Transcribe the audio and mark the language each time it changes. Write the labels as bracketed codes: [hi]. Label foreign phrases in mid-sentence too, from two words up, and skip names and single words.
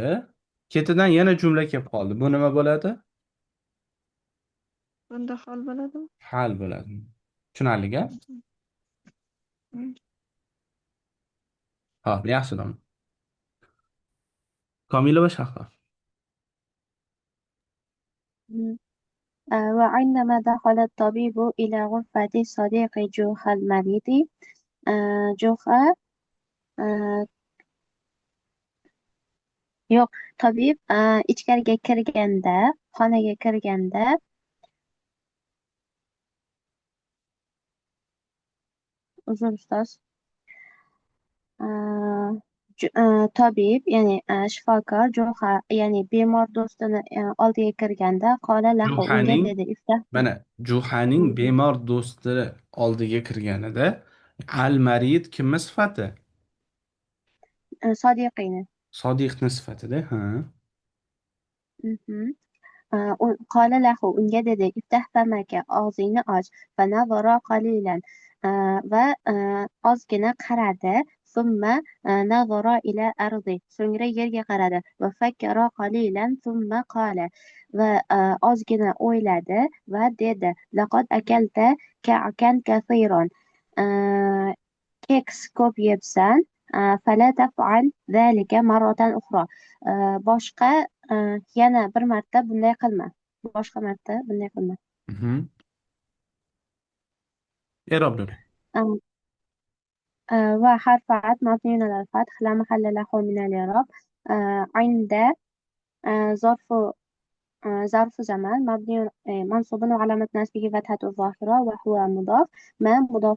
[uz] Ketidan yana jumla kelib qoldi. Bu nima bo'ladi? Bunda hol bo'ladimi? Hal bo'ladi. Tushunarli gap? Mhm. Hop, yaxshi. Komilova Shahlo. [ar] مم. وعندما دخل الطبيب إلى غرفة صديق جوخا المريض جوخا آه، [uz] yo'q tabib ichkariga kirganda xonaga kirganda uzr ustoz tabib ya'ni shifokor Juha ya'ni bemor do'stini oldiga kirganda [ar] قال له [uz] unga Juhaning dedi iftah mana Juhaning bemor do'sti oldiga kirganida al-Marid kimni sifati? sodiqini Sodiqni sifatida, ha. Mhm. [ar] قال له [uz] unga dedi [ar] افتح فمك [uz] og'zingni och [ar] فنظر قليلا [uz] va ozgina qaradi [ar] ثم نظر إلى الأرض [uz] so'ngra yerga qaradi va [ar] فكر قليلا ثم قال [uz] va ozgina o'yladi va dedi [ar] لقد أكلت كعكا كثيرا [uz] keks ko'p yebsan [ar] فلا تفعل ذلك مرة أخرى [uz] boshqa yana bir marta bunday qilma boshqa marta bunday qilma Mhm. E'roblar. [ar] آه، وحرف عطف مبني على الفتح لا محل له من الإعراب عند ظرف ظرف زمان مبني منصوب وعلامة نصبه فتحة الظاهرة وهو مضاف ما مضاف